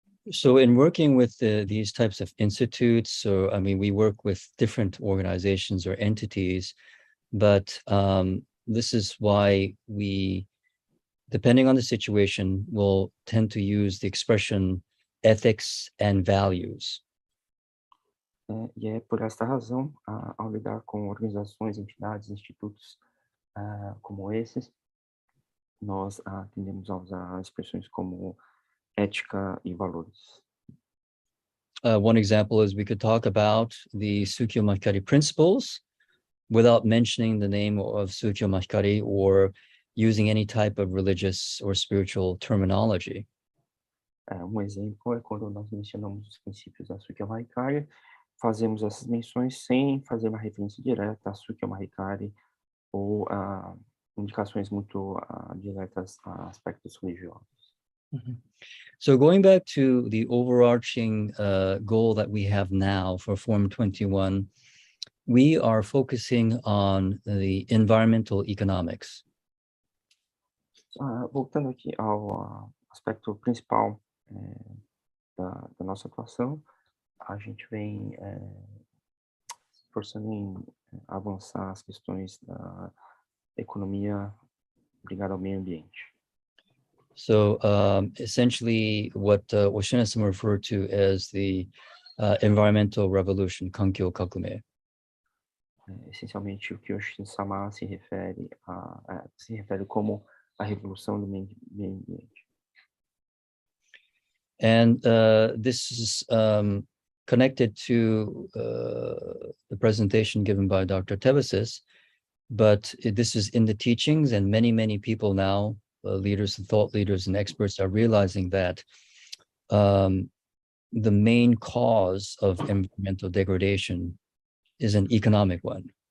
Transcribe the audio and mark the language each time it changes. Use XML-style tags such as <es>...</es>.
<en>So in working with these types of institutes, so I mean, we work with different organizations or entities, but this is why we, depending on the situation, will tend to use the expression ethics and values.</en> <pt>E é por esta razão, ao lidar com organizações, entidades, institutos como esses, nós tendemos a usar expressões como ética e valores.</pt> <en>One example is we could talk about the Tsukyo Mahikari principles without mentioning the name of Tsukyo Mahikari or using any type of religious or spiritual terminology.</en> <pt>Exemplo é quando nós mencionamos os princípios da Tsukyo Mahikari, fazemos essas menções sem fazer uma referência direta a Tsukyo Mahikari ou indicações muito diretas a aspectos religiosos. Mm-hmm.</pt> <en>So going back to the overarching goal that we have now for Form 21, we are focusing on the environmental economics.</en> <pt>Voltando aqui ao aspecto principal da nossa atuação, a gente vem se esforçando em avançar as questões da economia ligada ao meio ambiente.</pt> <en>So essentially what Oshina-san referred to as the environmental revolution, Kankyo Kakume.</en> <pt>Essencialmente o que Oshina-sama se refere como a revolução do meio ambiente.</pt> <en>And this is connected to the presentation given by Dr. Tebecis, but this is in the teachings, and many people now, leaders and thought leaders and experts are realizing that the main cause of environmental degradation is an economic one.</en>